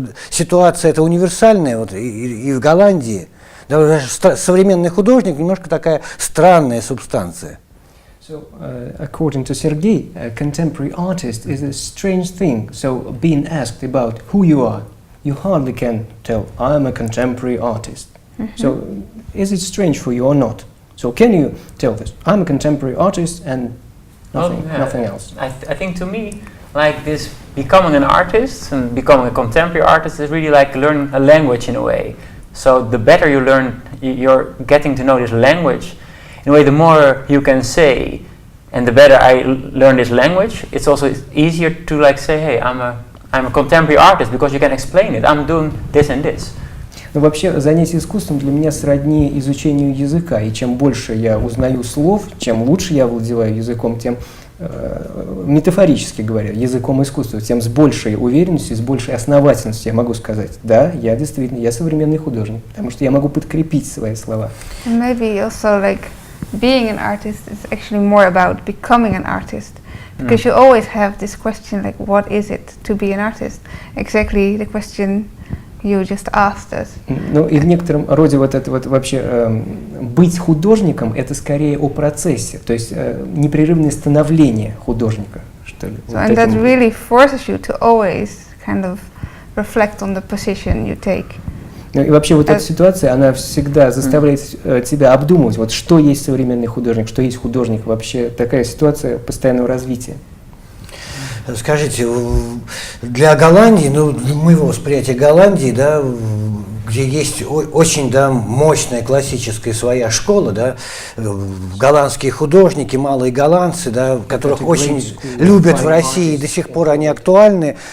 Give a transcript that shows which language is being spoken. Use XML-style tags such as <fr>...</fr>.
<ru>Ситуация это универсальная, вот, и в Голландии. Даже современный художник немножко такая странная субстанция.</ru> <en>So, according to Sergei, a contemporary artist is a strange thing. So, being asked about who you are, you hardly can tell, I'm a contemporary artist. So, is it strange for you or not? So, can you tell this? I'm a contemporary artist and nothing else. I think to me, like this, becoming an artist and becoming a contemporary artist is really like learning a language in a way. So, the better you learn, you're getting to know this language. In a way, the more you can say, and the better I learn this language, it's also easier to like say, hey, I'm a contemporary artist, because you can explain it. I'm doing this and this.</en> <ru>Но вообще занятие искусством для меня сродни изучению языка, и чем больше я узнаю слов, чем лучше я владею языком, тем, метафорически говоря, языком искусства, тем с большей уверенностью, с большей основательностью я могу сказать, да, я действительно, я современный художник, потому что я могу подкрепить свои слова.</ru> <en>And maybe also like being an artist is actually more about becoming an artist, because you always have this question like, what is it to be an artist? Exactly the question you just asked us.</en> <ru>Ну и в некотором роде вот это вот вообще быть художником это скорее о процессе, то есть непрерывное становление художника, что ли.</ru> <en>So, and that really forces you to always kind of reflect on the position you take.</en> <ru>Ну и вообще вот эта ситуация, она всегда заставляет тебя обдумывать, вот что есть современный художник, что есть художник, вообще такая ситуация постоянного развития. Скажите, для Голландии, ну, для моего восприятия Голландии, да, где есть очень, да, мощная классическая своя школа, да, голландские художники, малые голландцы, да, которых очень любят в России, и до сих пор они актуальны.</ru>